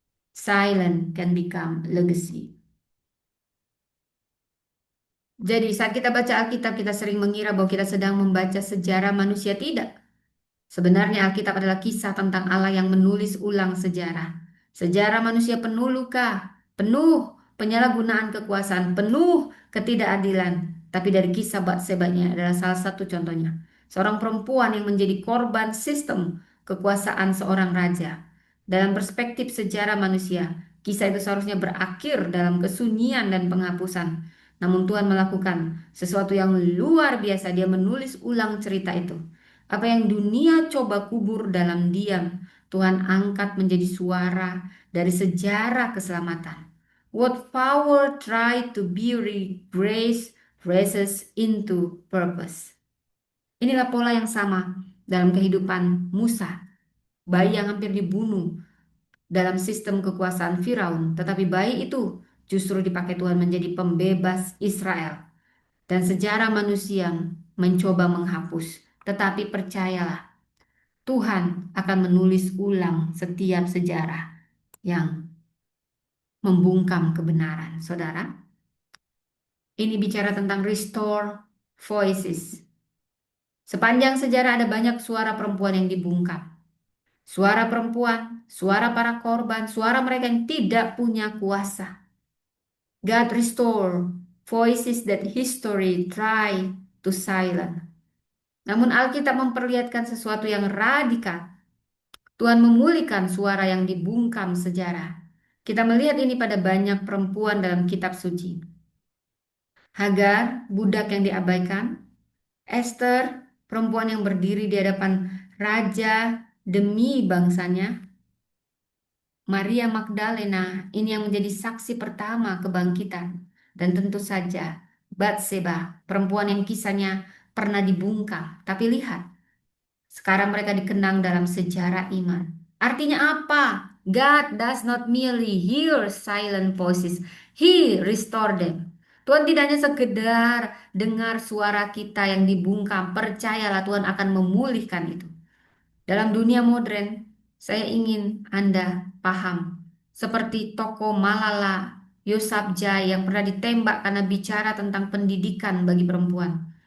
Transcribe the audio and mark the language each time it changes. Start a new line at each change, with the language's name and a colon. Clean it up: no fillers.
English: Silent can become legacy.
Indonesian: Jadi saat kita baca Alkitab, kita sering mengira bahwa kita sedang membaca sejarah manusia. Tidak. Sebenarnya Alkitab adalah kisah tentang Allah yang menulis ulang sejarah. Sejarah manusia penuh luka, penuh penyalahgunaan kekuasaan, penuh ketidakadilan. Tapi dari kisah Batseba-nya adalah salah satu contohnya. Seorang perempuan yang menjadi korban sistem kekuasaan seorang raja. Dalam perspektif sejarah manusia, kisah itu seharusnya berakhir dalam kesunyian dan penghapusan. Namun Tuhan melakukan sesuatu yang luar biasa. Dia menulis ulang cerita itu. Apa yang dunia coba kubur dalam diam, Tuhan angkat menjadi suara dari sejarah keselamatan.
English: What power try to bury grace raises into purpose.
Indonesian: Inilah pola yang sama dalam kehidupan Musa, bayi yang hampir dibunuh dalam sistem kekuasaan Firaun, tetapi bayi itu justru dipakai Tuhan menjadi pembebas Israel. Dan sejarah manusia mencoba menghapus Tetapi percayalah, Tuhan akan menulis ulang setiap sejarah yang membungkam kebenaran. Saudara, ini bicara tentang
English: restore voices.
Indonesian: Sepanjang sejarah ada banyak suara perempuan yang dibungkam. Suara perempuan, suara para korban, suara mereka yang tidak punya kuasa.
English: God restore voices that history try to silence.
Indonesian: Namun Alkitab memperlihatkan sesuatu yang radikal. Tuhan memulihkan suara yang dibungkam sejarah. Kita melihat ini pada banyak perempuan dalam kitab suci. Hagar, budak yang diabaikan. Esther, perempuan yang berdiri di hadapan raja demi bangsanya. Maria Magdalena, ini yang menjadi saksi pertama kebangkitan. Dan tentu saja, Batseba, perempuan yang kisahnya pernah dibungkam. Tapi lihat, sekarang mereka dikenang dalam sejarah iman. Artinya apa?
English: God does not merely hear silent voices. He restore them.
Indonesian: Tuhan tidak hanya sekedar dengar suara kita yang dibungkam. Percayalah Tuhan akan memulihkan itu. Dalam dunia modern, saya ingin Anda paham. Seperti tokoh Malala Yousafzai yang pernah ditembak karena bicara tentang pendidikan bagi perempuan.